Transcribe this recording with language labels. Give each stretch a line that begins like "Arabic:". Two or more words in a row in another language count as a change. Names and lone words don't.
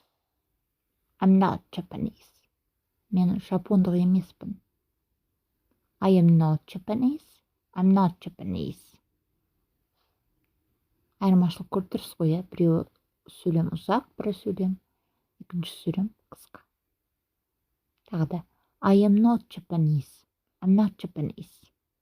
English: I'm not Japanese.
Kazakh: Мен жапондық емеспін.
English: I am not Japanese. I'm not Japanese.
Kazakh: Айырмашылық көріп тұрсыз ғой, иә? Біреу сөйлем ұзақ, бір сөйлем, екінші сөйлем қысқа. Тағы да
English: I am not Japanese. I'm not Japanese.